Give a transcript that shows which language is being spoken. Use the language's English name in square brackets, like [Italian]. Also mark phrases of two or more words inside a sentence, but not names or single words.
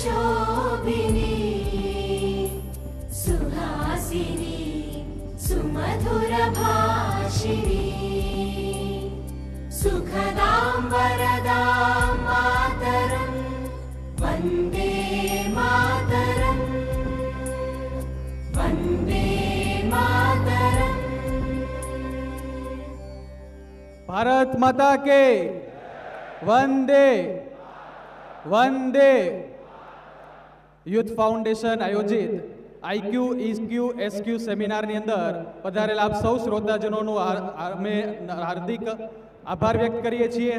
[Sanskrit] शोभिनी सुहासिनी सुमधुर भाषिणी सुखदां वरदां मातरं वन्दे मातरं वन्दे मातरं. [Hindi] भारत माता के वंदे वंदे. [Gujarati] યુથ ફાઉન્ડેશન આયોજિત IQ, EQ, SQ સેમિનારની અંદર પધારેલા આપ સૌ શ્રોતાજનોનું અમે હાર્દિક આભાર વ્યક્ત કરીએ છીએ.